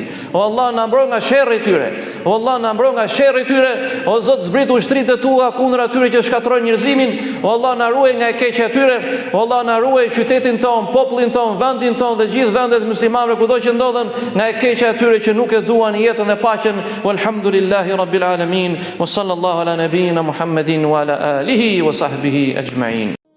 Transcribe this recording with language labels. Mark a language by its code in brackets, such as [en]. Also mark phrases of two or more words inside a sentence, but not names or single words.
[sq] O Allah, na mbroj nga sherrri i tyre. O Allah, na mbroj nga sherrri i tyre. O Zot, zbrit ushtritë tua kundër atyre që shkatrojnë njerëzimin. O Allah, na ruaj nga e keqja e tyre. O Allah, na ruaj qytetin ton, popullin ton, vendin ton dhe gjithë vendet muslimanëve kudo që ndodhen nga e keqja e tyre që nuk e duan jetën e paqen. [ar] والحمد لله رب العالمين. وصلى الله على نبينا محمد وعلى آله وصحبه أجمعين.